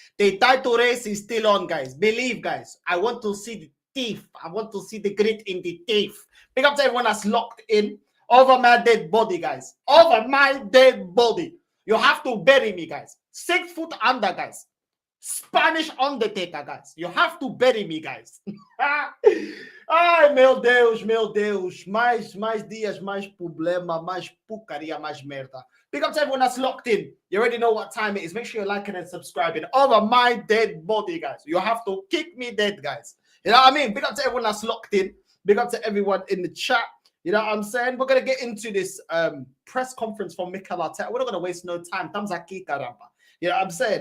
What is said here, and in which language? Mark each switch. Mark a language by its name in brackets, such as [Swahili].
[English] The title race is still on, guys. Believe, guys. I want to see the teeth. I want to see the grit in the teeth. Big up to everyone that's locked in. Over my dead body, guys. Over my dead body. You have to bury me, guys. 6 foot under, guys. Spanish Undertaker, guys. You have to bury me, guys. [Portuguese] Ai, meu Deus. Mais dias, mais problema, mais porcaria, mais merda. [English] Big up to everyone that's locked in. You already know what time it is. Make sure you're liking and subscribing. Over my dead body, guys. You have to kick me dead, guys. You know what I mean? Big up to everyone that's locked in. Big up to everyone in the chat. You know what I'm saying? We're going to get into this press conference from Mikel Arteta. We're not going to waste no time. Thumbs up, caramba. You know what I'm saying?